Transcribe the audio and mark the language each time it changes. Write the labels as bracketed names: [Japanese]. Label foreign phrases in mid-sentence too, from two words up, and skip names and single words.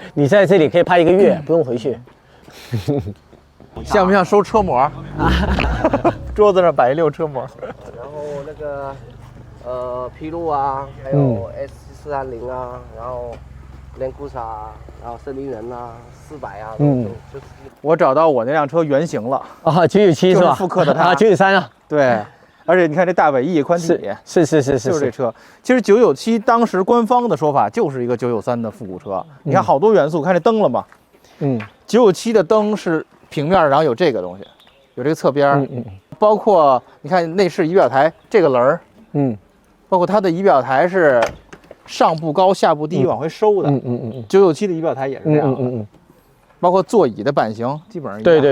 [Chinese] 你在這裡可以拍1個月，不用回去。像不像收車模？桌子上擺一溜車模。然後那個披露啊，還有 S430啊，然後連庫薩啊，然後森林人啊，400啊，就是我找到我那輛車原型了啊，997是吧？復刻的它啊，993啊。對。而且你看这大尾翼宽体，是，就是这车。其实997当时官方的说法就是一个993的复古车。你看好多元素，看这灯了吗？997的灯是平面，然后有这个东西，有这个侧边，包括你看内饰仪表台这个棱儿，包括它的仪表台是上部高下部低往回收的，997的仪表台也是这样的，包括座椅的版型基本上一样。